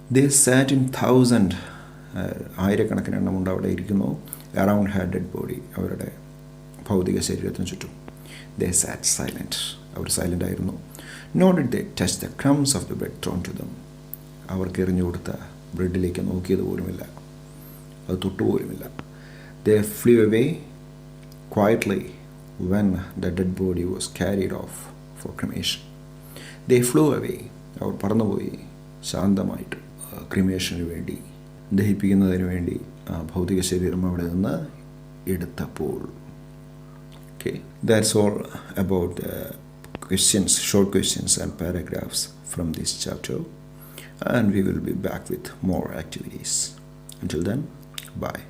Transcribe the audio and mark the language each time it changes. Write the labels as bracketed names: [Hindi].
[English] they sat in [Malayalam] 1000, ആയിരക്കണക്കിന് എണ്ണമുണ്ട് അവിടെ ഇരിക്കുന്നു. [English] around her dead body, [Malayalam] അവരുടെ ഭൗതിക ശരീരത്തിന് ചുറ്റും. [English] They sat silent. [Malayalam] അവർ സൈലൻ്റ് ആയിരുന്നു. [English] Nor did they touch the crumbs of the bread thrown to them. [Malayalam] അവർക്ക് എറിഞ്ഞു കൊടുത്ത ബ്രെഡിലേക്ക് നോക്കിയത് പോലുമില്ല, അത് തൊട്ടുപോലുമില്ല. [English] They flew away quietly when the dead body was carried off for cremation. They flew away. [Malayalam] അവർ പറന്നുപോയി ശാന്തമായിട്ട് ക്രിമേഷന് വേണ്ടി, ദഹിപ്പിക്കുന്നതിന് വേണ്ടി ഭൗതിക ശരീരം അവിടെ നിന്ന് എടുത്തപ്പോൾ. [English] Okay, that's all about questions, short questions and paragraphs from this chapter, and we will be back with more activities. Until then, bye.